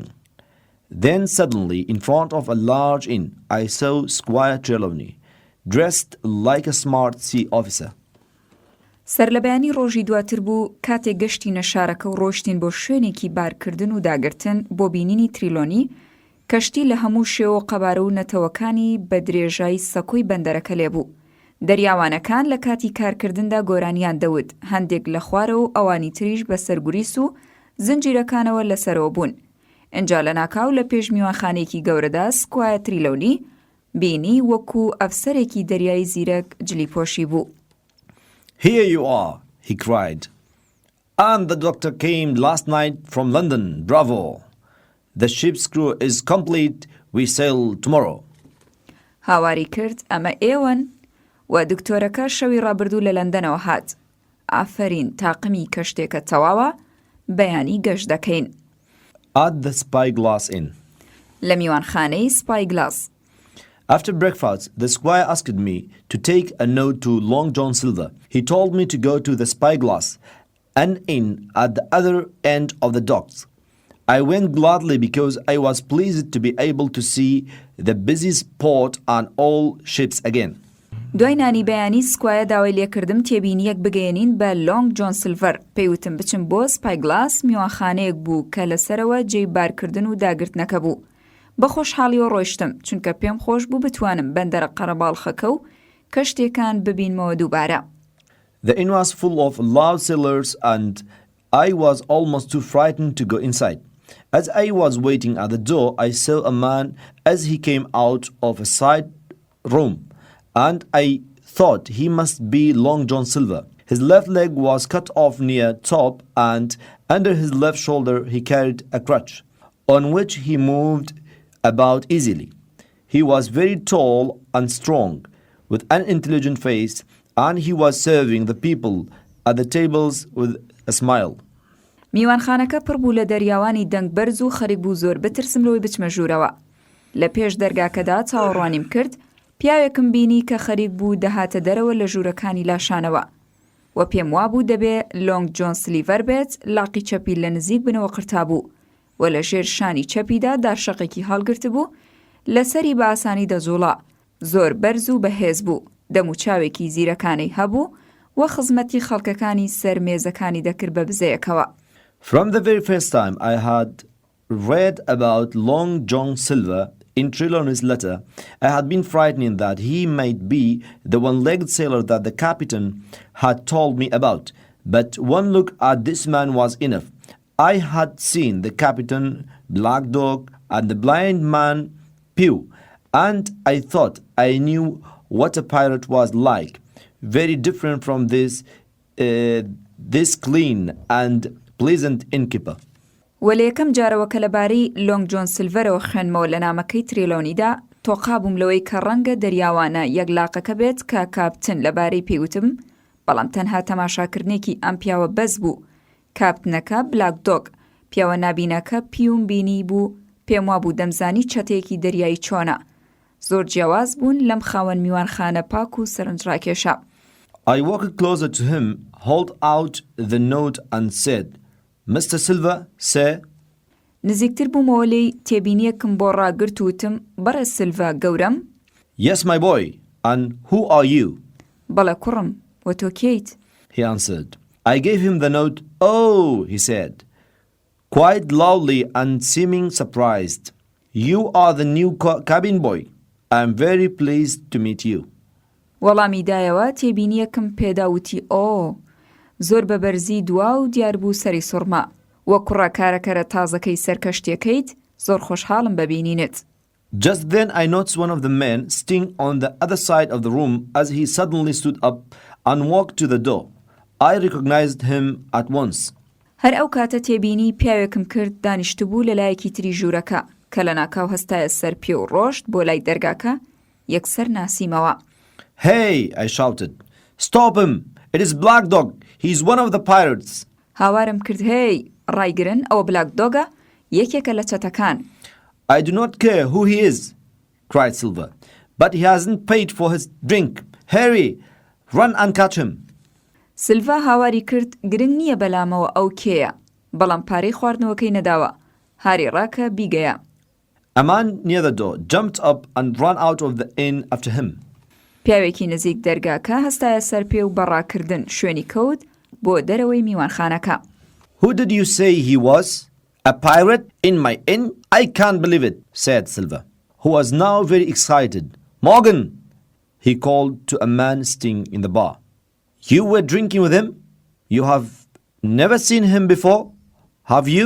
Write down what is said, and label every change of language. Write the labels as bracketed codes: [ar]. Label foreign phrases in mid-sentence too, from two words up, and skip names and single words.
[en] Then suddenly, in front of a large inn, I saw Squire Trelawney, dressed like a smart sea officer. [ckb] سەرلەبەیانی ڕۆژی دواتر بوو کاتێک گەشتینە شارەکە و ڕۆیشتین بۆ شوێنێکی بارکردن و داگرتن بۆ بینینی تریلۆنی کەشتی لە هەموو شێوە قەبارە و نەتەوەکانی بە درێژایی سەکۆی بەندەرەکە لێبوو. دەریاوانەکان لە کاتی کارکردندا گۆرانیان دەوت هەندێک لە خوارە و ئەوانی تریش بە سەرگوریس و زنجیرەکانەوە لەسەرەوە بوون. ئینجا لە ناکاو لە پێش میوانخانەیەکی گەورەدا سکوایە تریلۆنی بینی وەکو ئەفسەرێکی دەریای زیرەک جلیپۆشی بوو. [en] Here you are, he cried. And the doctor came last night from London. Bravo! The ship's crew is complete. We sail tomorrow. [ckb] هاواری کرد ئەمە ئێوەن و دکتۆرەکە شەوی ڕابردوو لە لەندەنەوە هات. ئافرین تاقمی کەشتێکە تەواوە بەیانی گەشت دەکەین. [en] At the Spyglass Inn. [ckb] لە میوانخانەی سپایگلاس. [en] After breakfast, the squire asked me to take a note to Long John Silver. He told me to go to the Spyglass, an inn at the other end of the docks. I went gladly because I was pleased to be able to see the busy port and all ships again. [ckb] دوای نانی بەیانی سکوایە داوای لێکردم تێبینیەک بگەێنین بە لۆنگ جۆن سیلڤەر پێیوتم بچم بۆ سپایگلاس میوانخانەیەک بوو کە لەسەرەوە جێی بارکردن و داگرتنەکە بوو. بە خۆشحاڵیەوە ڕۆیشتم چونکە پێم خۆش بوو بتوانم بەندەرە قەرەباڵخەکە و کەشتێکان ببینمەوە دووبارە. [en] The inn was full of loud sailors and I was almost too frightened to go inside. As I was waiting at the door, I saw a man as he came out of a side room, and I thought he must be Long John Silver. His left leg was cut off near top, and under his left shoulder he carried a crutch, on which he moved about easily. He was very tall and strong, with an intelligent face, and he was serving the people at the tables with a smile. [ckb] میوانخانەکە پڕ بوو لە دەریاوانی دەنگ بەرز و خەریک بوو زۆر بترسم لەوەی بچمە ژوورەوە. لە پێش دەرگاکەدا چاوەڕوانیم کرد پیاوێکم بینی کە خەریک بوو دەهاتە دەرەوە لە ژوورەکانی لاشانەوە و پێم وابوو دەبێ لۆنگ جۆن سلیڤەر بێت لاقی چەپی لە نزیک بنەوە قرتابوو و لە ژێر شانی چەپیدا دارشەقێکی هەڵگرت بوو لەسەری بە ئاسانی دەزوڵا زۆر بەرز و بەهێز بوو دەم و چاوێکی زیرەکانەی هەبوو و خزمەتی خەڵکەکانی سەر مێزەکانی دەکرد بە بزەیەکەوە. [en] From the very first time I had read about Long John Silver in Trelawney's letter, I had been frightened that he might be the one-legged sailor that the captain had told me about. But one look at this man was enough. I had seen the captain, Black Dog, and the blind man, Pew, and I thought I knew what a pirate was like. Very different from this clean and pleasant innkeeper. [ckb] وەلەیەکەم جارەوە کە لەبارەی لۆنگ جۆن سیلڤەرەوە خوێنمەوە لە نامەکەی تریلۆنیدا تۆقا بووم لەوەی کە ڕەنگە دەریاوانە یەکلاقەکە بێت کە کاپتن لەبارەی پێیوتم بەڵام تەنها تەماشاکردنێکی ئەم پیاوە بەس بوو. کاپتنەکە بلاک دۆگ پیاوە نابینەکە پیوم بینی بوو پێم وابوو دەمزانی چەتێکی دەریایی چۆنە. زۆر جیاواز بوون لەم خاوەن میوانخانە پاک و سەرنجڕاکێشە. [en] I walked closer to him, held out the note and said, Mr. Silver, sir. [ckb] نزیکتر بوومەوە لێی تێبینیەکم بۆ ڕاگرت وتم بەرە سیلڤە گەورەم. [en] Yes, my boy. And who are you? [ckb] بەڵە کوڕم وە تۆ کێیت؟ [en] He answered. I gave him the note. Oh, he said, quite loudly and seeming surprised. You are the new cabin boy. I am very pleased to meet you. [ckb] وەڵامی دایەوە تێبینیەکم پێداوتی ئۆ زۆر بە بەرزی دوا و دیار بوو سەری سوڕما وە کوڕە کارەکەرە تازەکەی سەرکەشتیەکەیت زۆر خۆشحاڵم ببینینت. [en] Just then I noticed one of the men sitting on the other side of the room as he suddenly stood up and walked to the door. I recognized him at once. [ckb] هەر ئەو کاتە تێبینی پیاوێکم کرد دانیشتبوو لە لایەکی تری ژوورەکە کە لە ناکاو هەستایە سەر پێ و ڕۆشت بۆ لای دەرگاکە یەکسەر ناسیمەوە. [en] Hey, I shouted. Stop him! It is Black Dog. He's one of the pirates. [ckb] هاوارم کرد هی ڕایگرن ئەوە بلاک دۆگە یەکێکە لە چەتەکان. [en] I do not care who he is, cried Silver, but he hasn't paid for his drink. Hurry, run and catch him. [ckb] سلڤا هاواری کرد گرنگ نییە بەلامەوە ئەو کێیە بەڵام پارەی خواردنەوەکەی نەداوە هاری ڕاکە بیگەیە. [en] A man near the door jumped up and ran out of the inn after him. [ckb] پیاوێکی نزیک دەرگاکە هەستایە سەر پێ و بەڕاکردن شوێنی کەوت بۆ دەرەوەی میوانخانەکە. [en] Who did you say he was? A pirate in my inn? I can't believe it, said Silver, who was now very excited. Morgan, he called to a man sitting in the bar. You were drinking with him? You have never seen him before, have you?